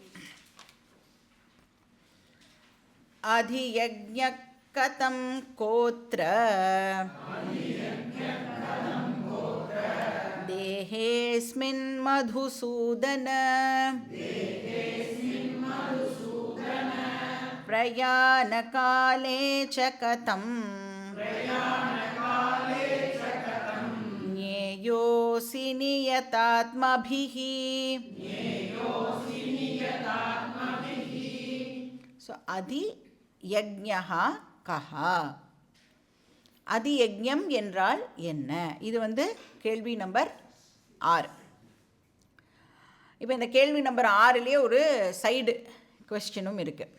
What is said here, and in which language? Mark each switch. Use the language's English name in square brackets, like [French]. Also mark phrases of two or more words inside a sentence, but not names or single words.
[Sanskrit] अधियज्ञः कथं कोत्र देहेऽस्मिन् मधुसूदन प्रयाणकाले च कथं ज्ञेयोऽसि नियतात्मभिः. [Tamil] So [Sanskrit] अधियज्ञः कः, [Tamil] அதி யஜ்ஞம் என்றால் என்ன? இது கேள்வி நம்பர் 6. இப்போ இந்த கேள்வி நம்பர் 6லேயே ஒரு [English] side questionum [Tamil] இருக்குது.